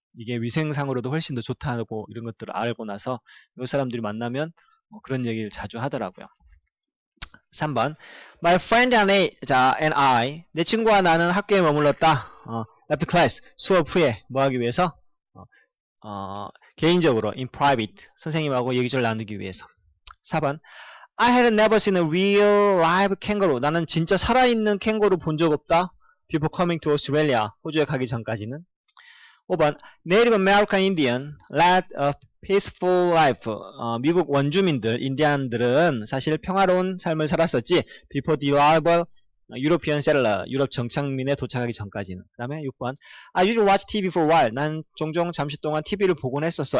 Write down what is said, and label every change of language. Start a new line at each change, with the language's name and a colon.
Korean: 이게 위생상으로도 훨씬 더 좋다고 이런 것들을 알고 나서 외국 사람들이 만나면 그런 얘기를 자주 하더라고요. 3번
English: My friend and I
Korean: 내 친구와 나는 학교에 머물렀다.
English: After class
Korean: 수업 후에 뭐 하기 위해서? 개인적으로
English: in private
Korean: 선생님하고 얘기를 나누기 위해서.
English: 4번 I had never seen a real live kangaroo.
Korean: 나는 진짜 살아있는 캥거루 본 적 없다.
English: Before coming to Australia.
Korean: 호주에 가기 전까지는.
English: 5번 Native American Indian led a peaceful life.
Korean: 미국 원주민들, 인디안들은 사실 평화로운 삶을 살았었지.
English: Before the arrival European settler,
Korean: 유럽 정착민에 도착하기 전까지는. 그 다음에
English: 6번 I usually watch TV for a while.
Korean: 난 종종 잠시 동안 TV를 보곤 했었어.